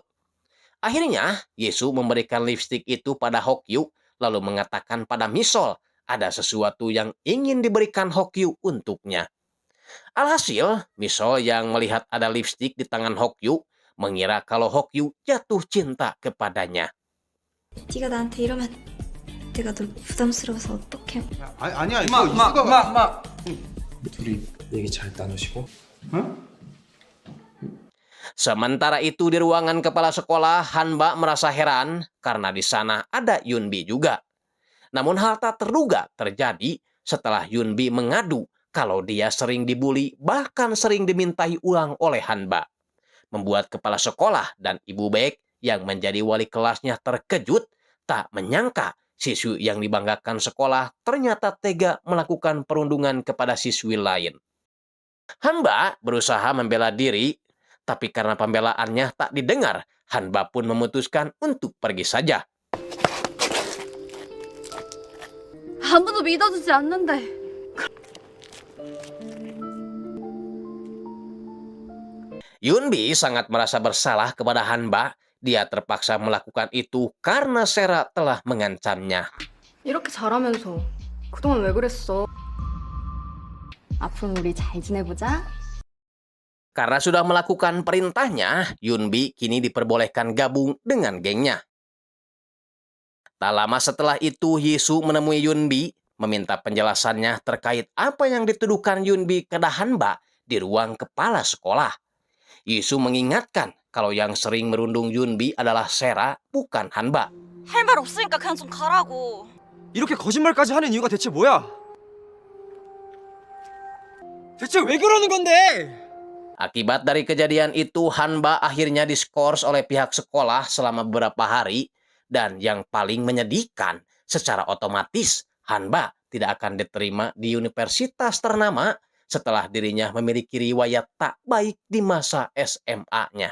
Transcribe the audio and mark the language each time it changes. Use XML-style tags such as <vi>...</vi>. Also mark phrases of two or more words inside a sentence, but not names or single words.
<id>Akhirnya, Yesu memberikan lipstik itu pada Hokyu, lalu mengatakan pada Misol ada sesuatu yang ingin diberikan Hokyu untuknya. Alhasil, Misol yang melihat ada lipstik di tangan Hokyu mengira kalau Hokyu jatuh cinta kepadanya.</id> <ko>네가 나한테 이러면 내가 널 부담스러워서 어떡해. 아니야 이수가 둘이 얘기 잘 나누시고?</ko> <id>Sementara itu di ruangan kepala sekolah, Hanba merasa heran karena di sana ada Yunbi juga. Namun hal tak terduga terjadi setelah Yunbi mengadu kalau dia sering dibully bahkan sering dimintai uang oleh Hanba. Membuat kepala sekolah dan Ibu Baek yang menjadi wali kelasnya terkejut, tak menyangka siswi yang dibanggakan sekolah ternyata tega melakukan perundungan kepada siswi lain. Hanba berusaha membela diri, tapi karena pembelaannya tak didengar, Hanba pun memutuskan untuk pergi saja.</id> <ko>아무도 믿어주지 않는데.</ko> <id>Yunbi sangat merasa bersalah kepada Hanba. Dia terpaksa melakukan itu karena Sera telah mengancamnya.</id> <ko>이렇게 잘하면서 그동안 왜 그랬어? 앞으로 우리 잘 지내보자.</ko> <id>Karena sudah melakukan perintahnya, Yunbi kini diperbolehkan gabung dengan gengnya. Tak lama setelah itu, Yisu menemui Yunbi, meminta penjelasannya terkait apa yang dituduhkan Yunbi kepada Hanba di ruang kepala sekolah. Yisu mengingatkan kalau yang sering merundung Yunbi adalah Sera, bukan Hanba.</id> <ko>할 말 없으니까 그냥 좀 가라고. 이렇게 거짓말까지 하는 이유가 대체 뭐야? 대체 왜 그러는 건데?</ko> <id>Akibat dari kejadian itu, Hanba akhirnya diskors oleh pihak sekolah selama beberapa hari. Dan yang paling menyedihkan, secara otomatis Hanba tidak akan diterima di universitas ternama setelah dirinya memiliki riwayat tak baik di masa SMA-nya.</id>